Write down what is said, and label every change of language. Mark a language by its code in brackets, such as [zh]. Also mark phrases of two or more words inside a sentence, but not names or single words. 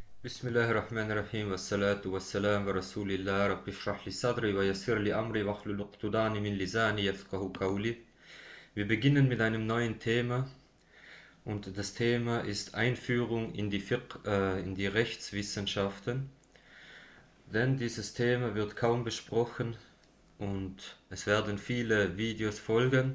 [ar] بسم الله الرحمن الرحيم، والصلاة والسلام و رسول الله، رب اشرح لي صدري و يسر لي أمري واحلل عقدة من لساني يفقهوا قولي. [de] Wir beginnen mit einem neuen Thema und das Thema ist Einführung in die Rechtswissenschaften. Denn dieses Thema wird kaum besprochen und es werden viele Videos folgen.